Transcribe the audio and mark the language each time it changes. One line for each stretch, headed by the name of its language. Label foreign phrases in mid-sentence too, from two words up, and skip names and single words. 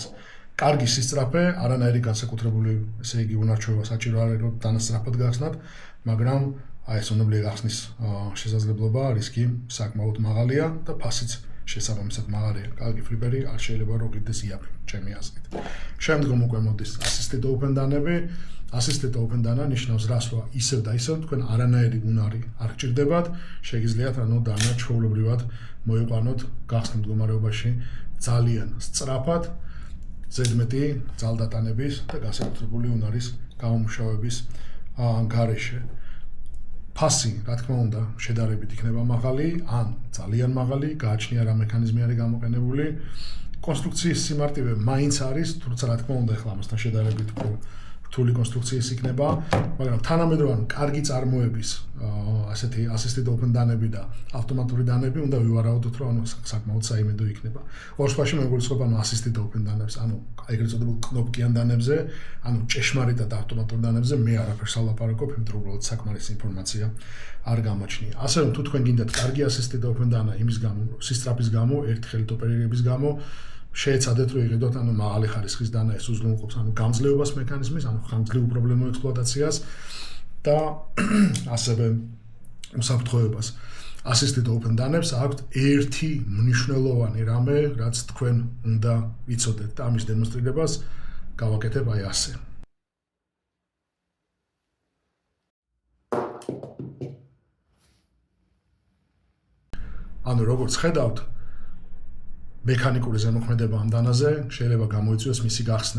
Georgian: კარგი სისწრაფე, არანაირი განსაკუთრებული, ესე იგი, უნარჩვევა საჭირო არ არის, რომ დანა სწრაფად გახსნათ, მაგრამ ეს უნებლიე გახსნის შესაძლებლობა, რისკი საკმაოდ მაღალია და ფასიც შესაბამისად მაღალია. კარგი ფლიპერი არ შეიძლება რომ ღირდეს იაფი, ჩემი აზრით. შემდგომ უკვე მოდის
English: assisted open
Georgian: დანები.
English: Assisted open
Georgian: დანა ნიშნავს რას, რომ ისევ და ისევ თქვენ არანაირი უნარი არ გჭირდებათ, შეგიძლიათ დანა ჩვეულებრივად მოიყვანოთ გახსნილ მდგომარეობაში ძალიან სწრაფად, ზედმეტი ძალდატანების და განსაკუთრებული უნარის გამომუშავების გარეშე. ფასი, რა თქმა უნდა, შედარებით იქნება მაღალი, ან ძალიან მაღალი, გააჩნია რა მექანიზმი არის გამოყენებული. კონსტრუქციის სიმარტივე მაინც არის, თუმცა რა თქმა უნდა, ახლა ამასთან შედარებით რთული კონსტრუქციის იქნება, მაგრამ თანამედროვე კარგი წარმოების ასეთი
English: assisted open
Georgian: დანები და ავტომატური დანები უნდა ვივარაუდოთ, რომ საკმაოდ საიმედო იქნება. ორ სხვაში მეგულისხმობ
English: assisted open
Georgian: დანებს, ეგრეთ წოდებულ კნოპკიან დანებზე, ჭეშმარიტად ავტომატურ დანებზე მე არაფერს ალაპარაკობ, იმიტომ რომ უბრალოდ საკმარისი ინფორმაცია არ გამოჩნია. ასე რომ თუ თქვენ გინდათ კარგი
English: assisted open
Georgian: დანა იმის გამო, სისწრაფის გამო, ერთი ხელით ოპერირების გამო, შეეცადეთ რომ იყიდოთ მაღალი ხარისხის დანა, ეს უზრუნველყოფს გამძლეობას მექანიზმის, ხანგრძლივ უპრობლემო ექსპლუატაციას და ასევე უსაფრთხოებას.
English: assisted open
Georgian: დანებს აქვთ ერთი მნიშვნელოვანი რამე, რაც თქვენ უნდა იცოდეთ და ამის დემონსტრირებას გავაკეთებ აი ასე. როგორც ხედავთ, მექანიკური ზემოქმედება ამ დანაზე შეიძლება გამოიწვიოს მისი გახსნა.